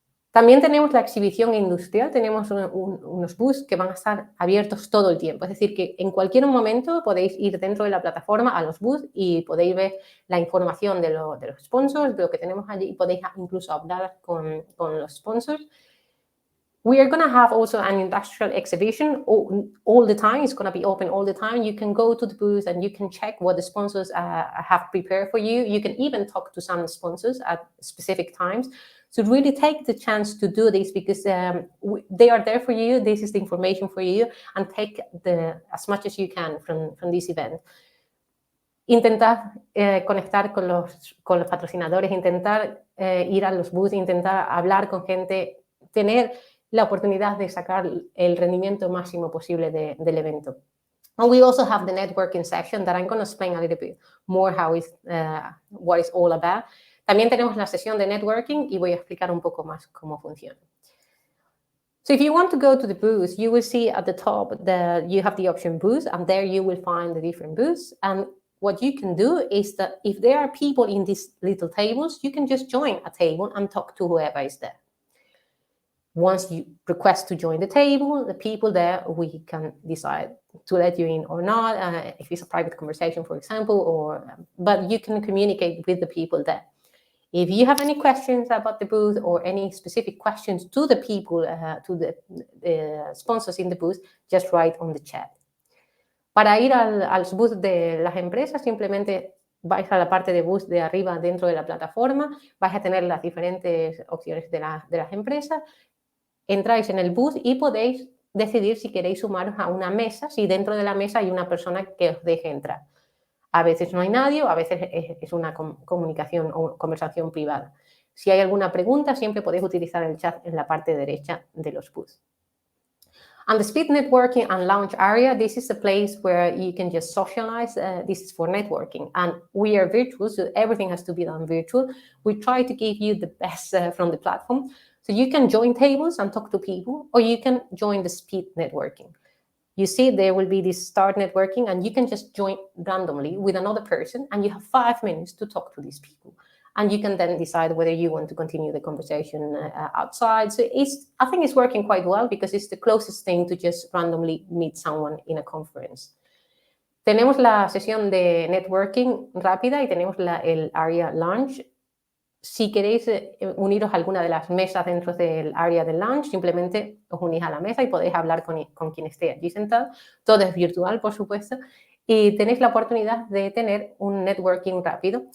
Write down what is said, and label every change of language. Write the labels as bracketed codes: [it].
[es] También tenemos la exhibición industrial, tenemos unos booths que van a estar abiertos todo el tiempo, es decir, que en cualquier momento podéis ir dentro de la plataforma a los booths y podéis ver la información de los sponsors, de lo que tenemos allí, y podéis incluso hablar con los sponsors. [en] We are going to have also an industrial exhibition all the time. It's going to be open all the time. You can go to the booth and you can check what the sponsors have prepared for you. You can even talk to some sponsors at specific times. So really take the chance to do this because they are there for you. This is the information for you, and take as much as you can from this event. [es] Intentar conectar con los patrocinadores, intentar ir a los booths, intentar hablar con gente, tener la oportunidad de sacar el rendimiento máximo posible del evento. [en] And we also have the networking section that I'm going to explain a little bit more what it's all about. [es] También tenemos la sesión de networking y voy a explicar un poco más cómo funciona. [en] So if you want to go to the booth, you will see at the top that you have the option booth, and there you will find the different booths. And what you can do is that if there are people in these little tables, you can just join a table and talk to whoever is there. Once you request to join the table, the people there, we can decide to let you in or not, if it's a private conversation, for example, but you can communicate with the people there. If you have any questions about the booth or any specific questions to the people, to the sponsors in the booth, just write on the chat. [es] Para ir a los booths de las empresas, simplemente vais a la parte de booth de arriba dentro de la plataforma, vais a tener las diferentes opciones de las empresas. Entráis en el booth y podéis decidir si queréis sumaros a una mesa, si dentro de la mesa hay una persona que os deje entrar. A veces no hay nadie, o a veces es una comunicación o conversación privada. Si hay alguna pregunta, siempre podéis utilizar el chat en la parte derecha de los booths. [en] And the speed networking and lounge area, this is a place where you can just socialize. This is for networking. And we are virtual, so everything has to be done virtual. We try to give you the best from the platform. So you can join tables and talk to people, or you can join the speed networking. You see there will be this start networking, and you can just join randomly with another person, and you have 5 minutes to talk to these people. And you can then decide whether you want to continue the conversation outside. So I think it's working quite well because it's the closest thing to just randomly meet someone in a conference. [es] Tenemos la sesión de networking rápida y tenemos el area lunch. Si queréis uniros a alguna de las mesas dentro del área del lunch, simplemente os unís a la mesa y podéis hablar con quien esté allí sentado. Todo es virtual, por supuesto. Y tenéis la oportunidad de tener un networking rápido.